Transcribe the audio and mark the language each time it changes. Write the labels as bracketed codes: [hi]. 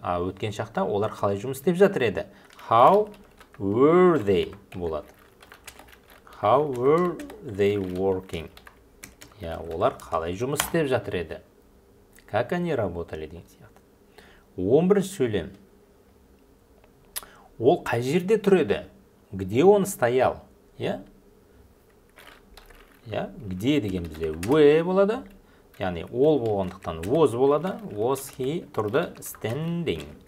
[kk] Өткен шақта олар қалай жұмыс істеп жатыр еді? [en] How were they болады. How were they working? [kk] Олар қалай жұмыс істеп жатыр еді? [ru] Как они работали [kk] деген сияқты. 11-ші сөйлем. Ол қай жерде тұр еді? [ru] Где он стоял? [kk] Где деген бізде where болады. Яғни ол болғандықтан was болады. [en] Was he тұрды standing.